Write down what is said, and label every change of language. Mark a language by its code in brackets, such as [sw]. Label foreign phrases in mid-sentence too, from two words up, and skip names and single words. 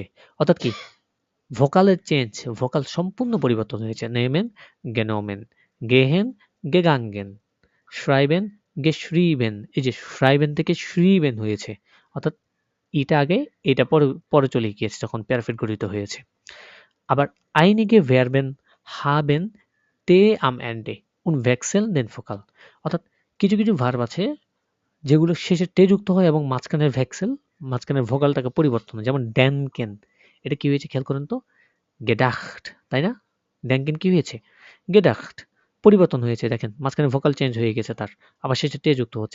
[bn] অর্থাৎ কি ভোকালের চেঞ্জ, ভোকাল সম্পূর্ণ পরিবর্তন হয়েছে। নেমেন, গেনোমেন, গেহেন, গেগাঙ্গেন, শ্রাইবেন, গেশ্রিবেন। এই যে শ্রাইবেন থেকে শ্রিবেন হয়েছে। অর্থাৎ এটা আগে, এটা পরে পরে চলে গিয়েছে যখন পারফেক্ট গঠিত হয়েছে। [de] আবার einige Verben haben t am Ende und wechseln den Vokal। [bn] অর্থাৎ কিছু কিছু ভার্ব আছে যেগুলো শেষে তে যুক্ত হয় এবং মাঝখানের ভ্যাক্সেল, মাঝখানের ভোকালটাকে পরিবর্তন হয়। যেমন ড্যানকেন, এটা কি হয়েছে খেয়াল করেন তো? গেডাখট, তাই না? ড্যানকেন কি হয়েছে? গেডাখট, পরিবর্তন হয়েছে। দেখেন মাঝখানে ভোকাল চেঞ্জ হয়ে গেছে তার, আবার শেষে তে যুক্ত হচ্ছে।